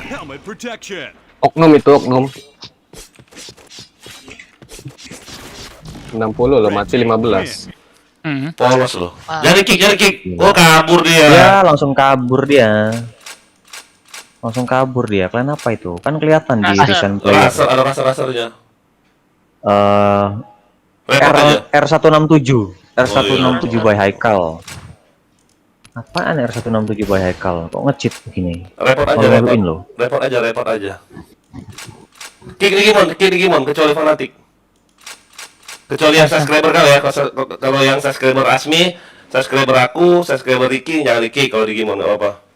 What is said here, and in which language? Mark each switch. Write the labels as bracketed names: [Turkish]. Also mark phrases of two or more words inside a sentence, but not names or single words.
[Indonesian] Oknum itu oknum. 60 loh, mati 15. Polos loh. Ah. Jadi kick. Oh, kabur dia. Ya, langsung kabur dia. Langsung kabur dia. Klan apa itu? Kan kelihatan di Raser. [English] recent player. [Indonesian] Raser, ada raser-rasernya. R Repot aja. R167. R167 Oh, iya. by Haikal. Apaan R167 by Haikal? Kok nge-cheat begini? Repot aja, Malu-maluin loh. repot aja. Kick Digimon, kecuali fanatik. Kecuali yang subscriber kau ya. Kalau yang subscriber Asmi, subscriber aku, subscriber Ricky, jangan di kick kalau Digimon nggak apa-apa.